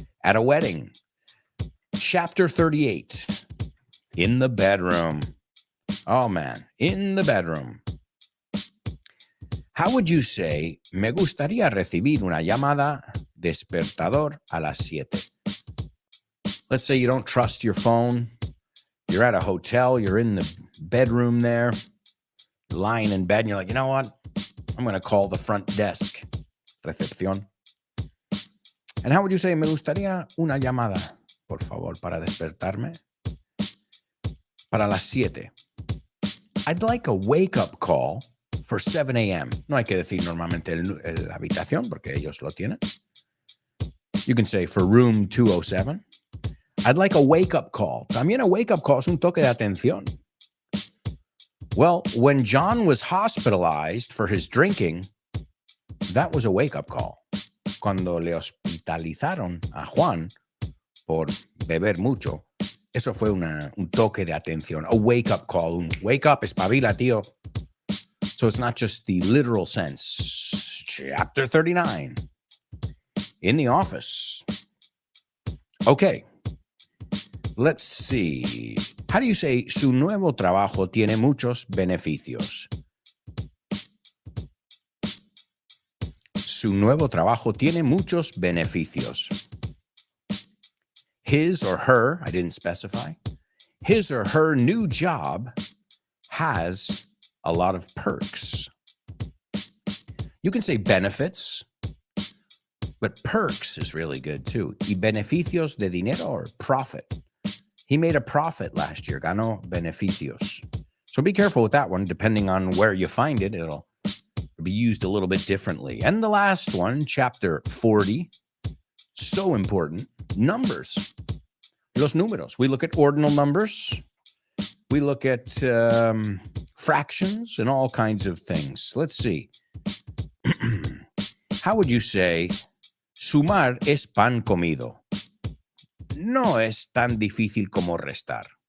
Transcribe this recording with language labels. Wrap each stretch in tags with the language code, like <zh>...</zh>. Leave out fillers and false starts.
<en>At a wedding. Chapter 38. In the bedroom. Oh, man. In the bedroom. How would you say,</en> <es>me gustaría recibir una llamada despertador a las 7?</es> <en>Let's say you don't trust your phone. You're at a hotel. You're in the bedroom there, lying in bed, and you're like, you know what? I'm going to call the front desk. Recepción. And how would you say,</en> <es>me gustaría una llamada, por favor, para despertarme? Para las 7.</es> <en>I'd like a wake-up call for 7 a.m.</en> <es>No hay que decir normalmente la habitación porque ellos lo tienen.</es> <en>You can say for room 207. I'd like a wake-up call.</en> <es>También a wake-up call es un toque de atención.</es> <en>Well, when John was hospitalized for his drinking, that was a wake-up call.</en> <es>Cuando le hospitalizaron a Juan por beber mucho, eso fue un toque de atención, a wake-up call. Un wake up, espabila, tío.</es> <en>So it's not just the literal sense. Chapter 39. In the office. Okay. Let's see. How do you say, su nuevo trabajo tiene muchos beneficios?</en> <es>Su nuevo trabajo tiene muchos beneficios.</es> <en>His or her, I didn't specify, his or her new job has a lot of perks. You can say benefits, but perks is really good too.</en> <es>Y beneficios de dinero</es> <en>or profit. He made a profit last year.</en> <es>Ganó beneficios.</es> <en>So be careful with that one. Depending on where you find it, it'll be used a little bit differently. And the last one, chapter 40. So important. Numbers.</en> <es>Los números.</es> <en>We look at ordinal numbers. We look at fractions and all kinds of things. Let's see. How would you say,</en> <es>sumar es pan comido? No es tan difícil como restar.</es>